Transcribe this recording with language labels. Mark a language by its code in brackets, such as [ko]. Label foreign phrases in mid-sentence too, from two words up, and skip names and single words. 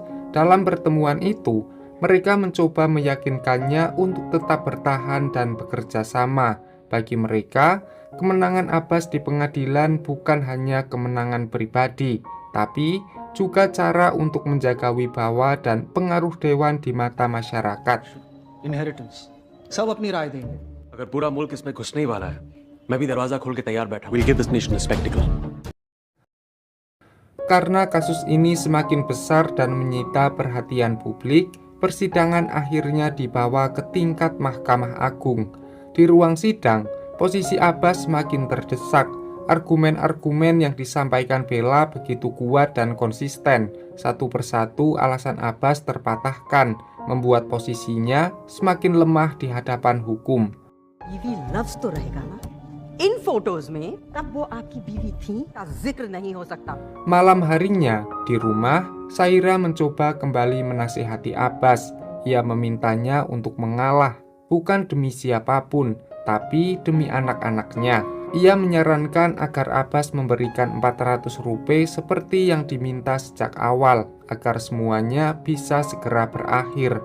[id] Dalam pertemuan itu, mereka mencoba meyakinkannya untuk tetap bertahan dan bekerja sama. Bagi mereka, kemenangan Abbas di pengadilan bukan hanya kemenangan pribadi, tapi juga cara untuk menjaga wibawa dan pengaruh dewan di mata masyarakat. [hi] इनहेरिटेंस सब अपनी राय देंगे। अगर पूरा मुल्क इसमें घुसने ही वाला है, मैं भी दरवाजा खोल के तैयार बैठा। [en] We'll give this nation a spectacle. [id] Karena kasus ini semakin besar dan menyita perhatian publik, persidangan akhirnya dibawa ke tingkat Mahkamah Agung. Di ruang sidang, posisi Abbas semakin terdesak. Argumen-argumen yang disampaikan Bella begitu kuat dan konsisten. Satu persatu alasan Abbas terpatahkan, membuat posisinya semakin lemah di hadapan hukum. [hi] बीवी लफ्ज तो रहेगा ना इन फोटोज में, तब वो आपकी बीवी थी का जिक्र नहीं हो सकता। [id] Malam harinya, di rumah, Saira mencoba kembali menasihati Abbas. Ia memintanya untuk mengalah. bukan demi siapapun, tapi demi anak-anaknya. Ia menyarankan agar Abbas memberikan 400 rupiah seperti yang diminta sejak awal, agar semuanya bisa segera berakhir.